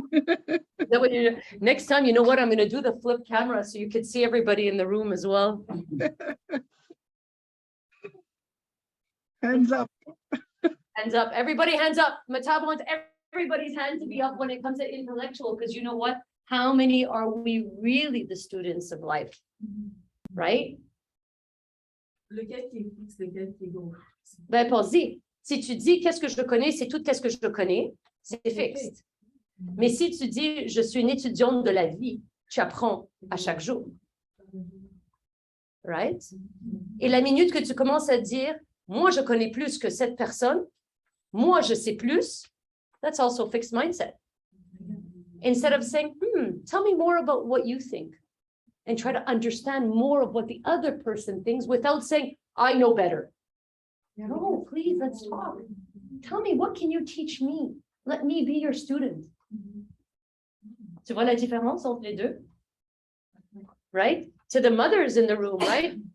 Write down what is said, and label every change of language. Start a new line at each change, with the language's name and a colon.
English: That what you, next time, you know what? I'm going to do the flip camera so you can see everybody in the room as well. Hands up. Hands up. Everybody hands up. Mataba wants everybody's hand to be up when it comes to intellectual, because you know what? How many are we really the students of life? Right?
French: Lequel qui est fixe, lequel qui est gros. Ben, pense-y. Si tu dis qu'est-ce que je connais, c'est tout qu'est-ce que je connais, c'est fixe. Mais si tu dis je suis une étudiante de la vie, tu apprends à chaque jour. Right? Et la minute que tu commences à dire moi je connais plus que cette personne, moi je sais plus,
English: that's also fixed mindset. Instead of saying, tell me more about what you think and try to understand more of what the other person thinks without saying, I know better. No, please, let's talk. Tell me, what can you teach me? Let me be your student.
French: Tu vois la différence entre les deux?
English: Right? To the mothers in the room, right?